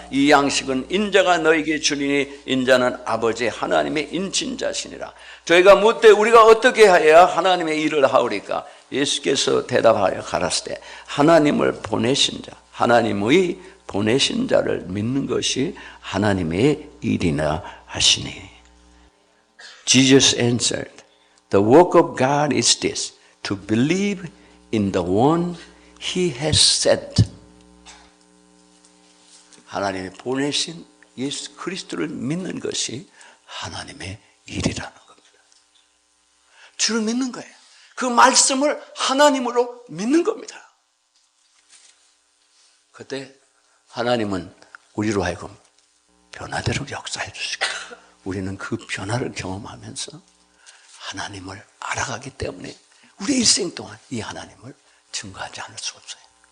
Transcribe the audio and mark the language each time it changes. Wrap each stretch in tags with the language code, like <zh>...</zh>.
<ko>이 양식은 인자가 너에게 주리니 인자는 아버지 하나님의 인친자시니라. 저희가 묻되 우리가 어떻게 해야 하나님의 일을 하오리까? 예수께서 대답하여 가라사대 하나님을 보내신 자, 하나님의 보내신 자를 믿는 것이 하나님의 일이나 하시니.</ko> <en>Jesus answered, the work of God is this, to believe in the one He has sent.</en> <ko>하나님이 보내신 예수 그리스도를 믿는 것이 하나님의 일이라는 겁니다. 주를 믿는 거예요. 그 말씀을 하나님으로 믿는 겁니다. 그때 하나님은 우리로 하여금 변화대로 역사해 주시고 우리는 그 변화를 경험하면서 하나님을 알아가기 때문에 우리 일생 동안 이 하나님을 증거하지 않을 수 없어요.</ko>